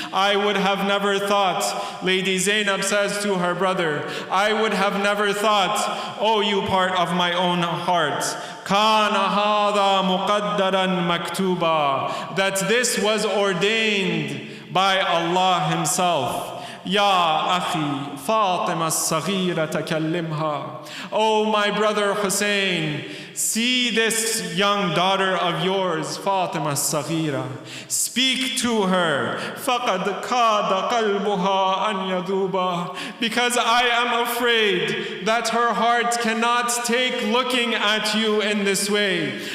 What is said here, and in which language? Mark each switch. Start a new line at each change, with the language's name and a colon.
English: I would have never thought, Lady Zainab says to her brother, I would have never thought, O you part of my own heart,
Arabic: كان هذا مقدرا مكتوبا,
English: that this was ordained by Allah Himself.
Arabic: يا أخي فاطمة الصغيرة تكلمها.
English: Oh my brother Hussein, see this young daughter of yours, Fatima الصغيرة. Speak to her.
Arabic: فقد كاد قلبها أن يذوبا.
English: Because I am afraid that her heart cannot take looking at you in this way.